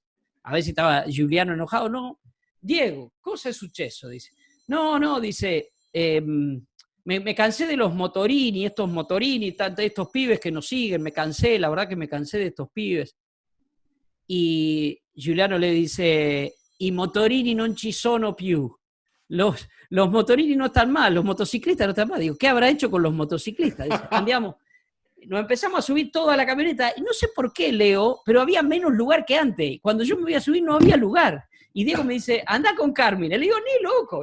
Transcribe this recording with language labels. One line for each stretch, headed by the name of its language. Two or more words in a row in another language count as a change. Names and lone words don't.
Spanish: A ver si estaba Giuliano enojado. No. Diego, cosa es suceso, dice. No, dice, me cansé de los motorini, estos pibes que nos siguen, me cansé, la verdad que me cansé de estos pibes. Y Giuliano le dice,
Italian: i motorini non ci sono più.
Spanish: Los motorini no están mal, los motociclistas no están mal. Digo, ¿qué habrá hecho con los motociclistas? Dice, cambiamos, nos empezamos a subir toda la camioneta y no sé por qué, Leo, pero había menos lugar que antes. Cuando yo me voy a subir no había lugar. Y Diego me dice, anda con Carmen. Le digo, ni loco.